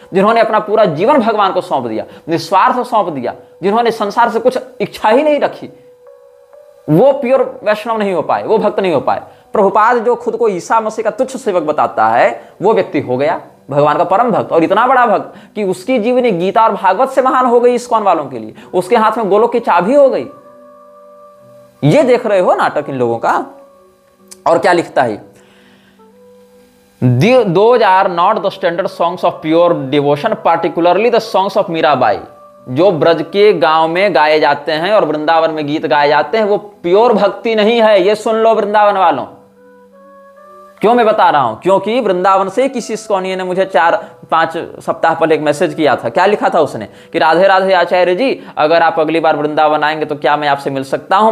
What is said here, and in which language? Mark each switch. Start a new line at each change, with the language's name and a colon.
Hindi: जिन्होंने अपना पूरा जीवन भगवान को सौंप दिया, निस्वार्थ सौंप दिया, जिन्होंने संसार से कुछ इच्छा ही नहीं रखी, वो प्योर वैष्णव नहीं हो पाए, वो भक्त नहीं हो पाए। प्रभुपाद जो खुद को ईसा मसीह का तुच्छ सेवक बताता है, वो व्यक्ति हो गया भगवान का परम भक्त, और इतना बड़ा भक्त कि उसकी जीवनी गीता और भागवत से महान हो गई इस्कॉन वालों के लिए। उसके हाथ में गोलोक की चाबी हो गई। ये देख रहे हो नाटक इन लोगों का। और क्या लिखता है,
English: those are not the standard songs of pure devotion, particularly the songs of Mirabai.
Hindi: जो ब्रज के गांव में गाए जाते हैं और वृंदावन में गीत गाए जाते हैं, वो प्योर भक्ति नहीं है। ये सुन लो वृंदावन वालों। क्यों मैं बता रहा हूं, क्योंकि वृंदावन से किसी इस्कॉनिये ने मुझे 4-5 सप्ताह पहले एक मैसेज किया था। क्या लिखा था उसने कि राधे राधे आचार्य जी, अगर आप अगली बार वृंदावन आएंगे तो क्या मैं आपसे मिल सकता हूं?